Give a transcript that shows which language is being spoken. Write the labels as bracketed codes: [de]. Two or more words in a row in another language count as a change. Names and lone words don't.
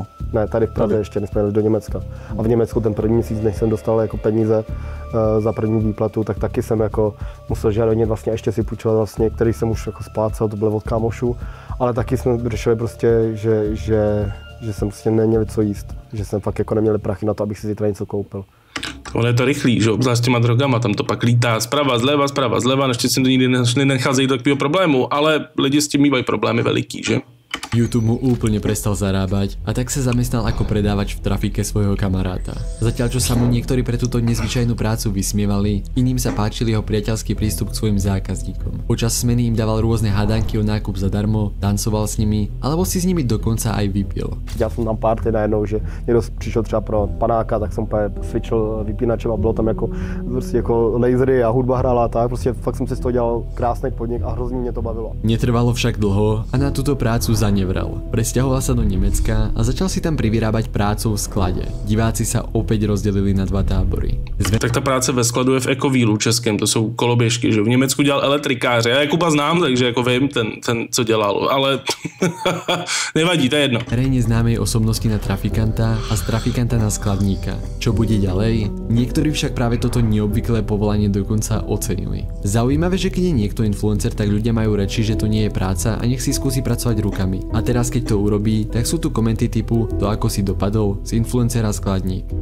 [cs] Ne, tady v Praze ještě, než jsme jeli do Německa. A v Německu ten první měsíc, než jsem dostal jako peníze za první výplatu, tak taky jsem jako musel žádně vlastně ještě si půjčovat vlastně, který jsem už jako splácel, to bylo od kámošů, ale taky jsme řešili prostě, že jsem prostě neměl co jíst, že jsem fakt jako neměl prachy na to, abych si zítra něco koupil. Ono je to rychlý, že obzvlášť s těma drogama, tam to pak lítá zprava, zleva, naštěstí to nikdy nenecházejí do takového problému, ale lidi s tím mývají problémy veliký, že? [sk] YouTube mu úplne prestal zarábať a tak sa zamestnal ako predávač v trafike svojho kamaráta. Zatiaľ čo sa mu niektorí pre túto nezvyčajnú prácu vysmievali, iným sa páčil jeho priateľský prístup k svojim zákazníkom. Počas smeny im dával rôzne hádanky o nákup zadarmo, tancoval s nimi, alebo si s nimi dokonca aj vypil. [cs] Dělal jsem tam party najednou, že někdo přišel třeba pro panáka, tak jsem úplně switchil vypínačem a bylo tam jako, prostě jako lasery a hudba hrála a tak, prostě fakt jsem si z toho dělal krásný podnik a hrozně mě to bavilo. [sk] Netrvalo však dlho a na túto prácu zanevral. Presťahoval sa do Nemecka a začal si tam privyrábať prácu v sklade. Diváci sa opäť rozdelili na dva tábory. [cs] Tak ta práce ve skladu je v Ecovílu českém, to jsou koloběžky, že v Německu dělal elektrikáře. Já Jakuba znám, takže jako vím ten co dělal, ale nevadí, to je jedno. [sk] Verejne známej osobnosti na trafikanta a z trafikanta na skladníka. Čo bude ďalej? Niektorí však práve toto neobvyklé povolanie dokonca ocenili. Zaujímavé, že keď je niekto influencer, tak ľudia majú reči, že to nie je práca a nech si skúsi pracovať rukami. A teraz keď to urobí, tak sú tu komenty typu to ako si dopadol z influencera skladník.